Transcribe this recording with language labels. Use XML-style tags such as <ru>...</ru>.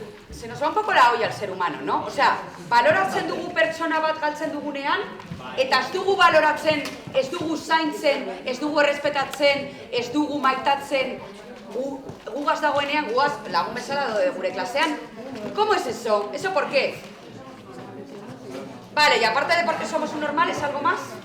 <es>Se nos va un poco la olla al ser humano, ¿no?</es> <eu>O sea, baloratzen dugu pertsona bat galtzen dugunean, eta ez dugu baloratzen, ez dugu zaintzen, ez dugu errespetatzen, ez dugu maitatzen, gugaz dagoenean, gugaz lagun bezala gure klasean.</eu> <es>¿Cómo es eso? ¿Eso por qué? Vale, y aparte de porque somos un normal, ¿es algo más?</es>